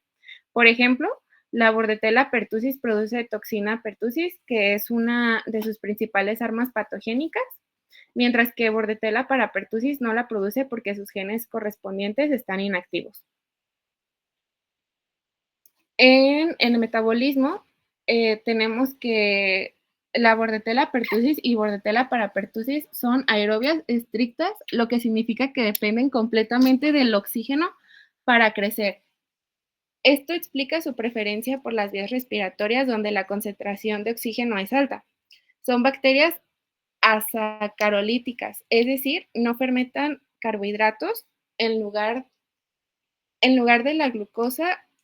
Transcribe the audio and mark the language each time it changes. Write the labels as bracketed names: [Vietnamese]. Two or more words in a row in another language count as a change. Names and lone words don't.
[Spanish] Por ejemplo, la Bordetella pertussis produce toxina pertussis, que es una de sus principales armas patogénicas, mientras que Bordetella parapertussis no la produce porque sus genes correspondientes están inactivos. En el metabolismo tenemos que la Bordetella pertussis y Bordetella parapertussis son aerobias estrictas, lo que significa que dependen completamente del oxígeno para crecer. Esto explica su preferencia por las vías respiratorias donde la concentración de oxígeno es alta. Son bacterias asacarolíticas, es decir, no fermentan carbohidratos en lugar de la glucosa.